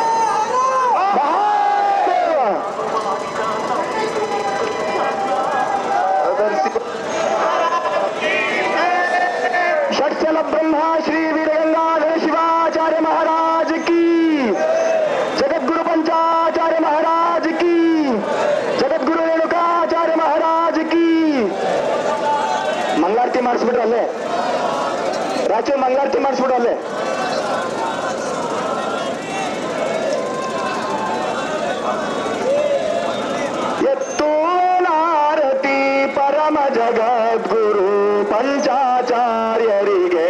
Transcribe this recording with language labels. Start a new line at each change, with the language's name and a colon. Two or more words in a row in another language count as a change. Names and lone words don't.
Hindi: षट्चल ब्रह्मा श्री वीरगंगाधर शिवाचार्य महाराज की जगद्गुरु पंचाचार्य महाराज की जगद्गुरु रेणुकाचार्य महाराज की मंगलारती
Kannada: ಮಾಡಿಸ್ಬಿಟ್ರು ಅಲ್ಲೇ ರಾಚು ಮಂಗಳಾರತಿ ಮಾಡಿಸ್ಬಿಟ್ರು ಅಲ್ಲೇ ಎತ್ತೋಲಾರತಿ ಪರಮ ಜಗದ್ಗುರು ಪಂಚಾಚಾರ್ಯರಿಗೆ